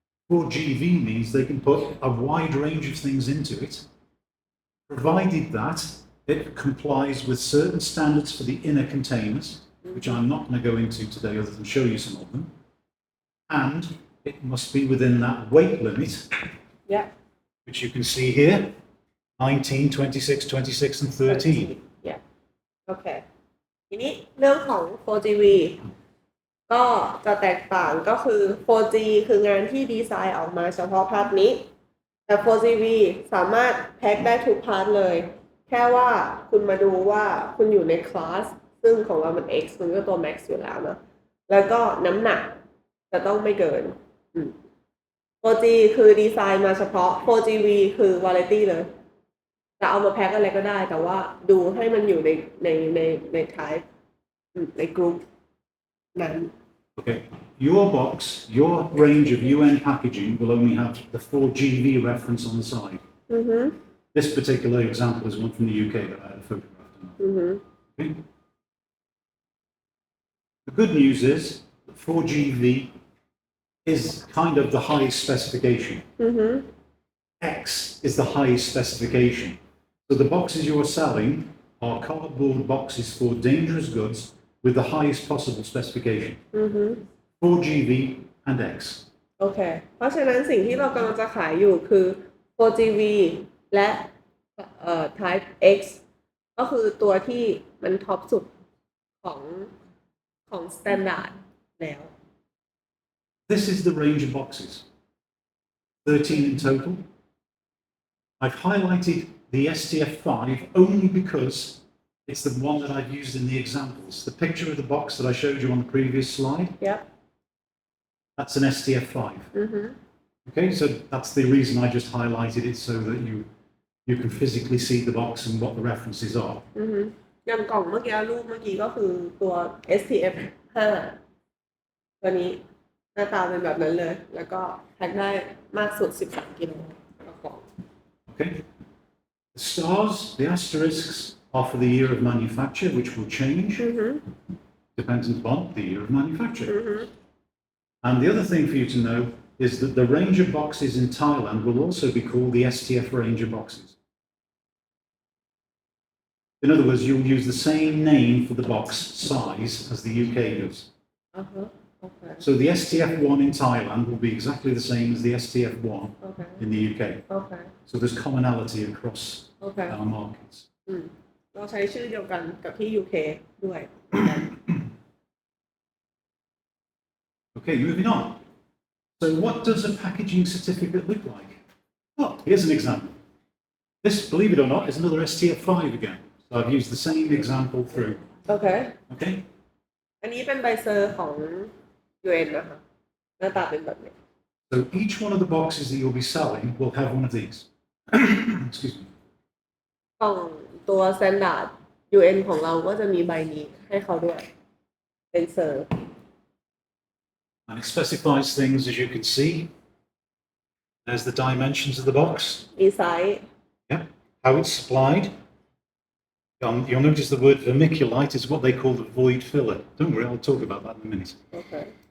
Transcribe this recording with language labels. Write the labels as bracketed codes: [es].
[en] 4GV means they can put a wide range of things into it, provided that it complies with certain standards for the inner containers, which I'm not going to go into today other than show you some of them, and it must be within that weight limit, yeah which you can see here, 19, 26, 26 and 13. yeah [th] โอเคทีนี้เรื่องของ 4GV ก็จะแตกต่างก็คือ 4G คืองานที่ดีไซน์ออกมาเฉพาะพาร์ทนี้แต่ 4GV สามารถแพ็คได้ทุกพาร์ทเลยแค่ว่าคุณมาดูว่าคุณอยู่ในคลาสซึ่งของเรามัน X มันก็ตัว Max อยู่แล้วเนาะแล้วก็น้ำหนักจะต้องไม่เกิน 4G คือดีไซน์มาเฉพาะ 4GV คือ Variety เลยจะเอามาแพ็คอะไรก็ได้แต่ว่าดูให้มันอยู่ใน type ในกลุ่มนั้น [en] Okay, your box, your range of UN packaging will only have the 4GV reference on the side. This particular example is one from the UK that I had photographed. Okay. The good news is that 4GV is kind of the highest specification. X is the highest specification. So the boxes you are selling are cardboard boxes for dangerous goods with the highest possible specification. 4GV and X. [th] โอเคเพราะฉะนั้นสิ่งที่เรากำลังจะขายอยู่คือ 4GV และtype X ก็คือตัวที่มันท็อปสุดของ standard แล้ว [en] This is the range of boxes. 13 in total. I've highlighted the STF5 only because it's the one that I've used in the examples. The picture of the box that I showed you on the previous slide, Yep. That's an STF5. Okay, so that's the reason I just highlighted it so that you can physically see the box and what the references are. [th] อย่างกล่องเมื่อกี้รูปเมื่อกี้ก็คือตัว STF 5ตัวนี้หน้าตาเป็นแบบนั้นเลยแล้วก็แพ็คได้มากสุด13กิโลต่อกล่อง [en] Okay, the stars, the asterisks are for the year of manufacture, which will change dependent upon the year of manufacture. And the other thing for you to know is that the range of boxes in Thailand will also be called the STF range of boxes. In other words, you'll use the same name for the box size as the UK does. Okay. So the STF1 in Thailand will be exactly the same as the STF1 in the UK. Okay. So there's commonality across our markets. [th] เราใช้ชื่อเดียวกันกับที่ UK ด้วย [en] Okay, moving on. So what does a packaging certificate look like? Oh, here's an example. This, believe it or not, is another STF5 again. So I've used the same example through. โอเค Okay? [th] อันนี้เป็นใบเซอร์ของ UN นะคะหน้าตาเป็นแบบนี้ [en] So each one of the boxes that you'll be selling will have one of these. Excuse me. [th] กล่องตัว standard UN ของเราก็จะมีใบนี้ให้เขาด้วยเป็นเซอร์ [en] And it specifies things, as you can see. There's the dimensions of the box. [th] ดีไซน์ [en] Yeah. How it's supplied. You'll notice the word vermiculite is what they call the void filler. Don't worry, I'll talk about that in a minute. Okay.